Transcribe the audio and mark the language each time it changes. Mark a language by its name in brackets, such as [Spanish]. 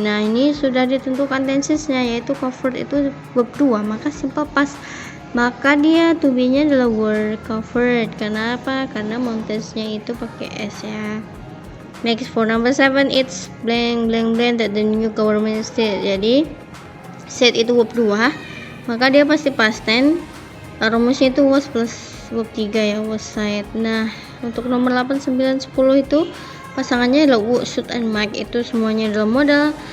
[Indonesian] Nah, ini sudah ditentukan tensesnya, yaitu covered itu verb 2, maka simple past. Maka dia to be-nya adalah were covered. Karena apa? Karena mountainsnya itu pakai S ya. [English] Next, for number 7, it's blank that the new government state. [Indonesian] Jadi set itu verb 2, maka dia pasti past tense. Rumusnya itu was plus verb 3 ya, was said. Nah, untuk nomor 8, 9, 10 itu pasangannya adalah would, should, and might, itu semuanya adalah modal.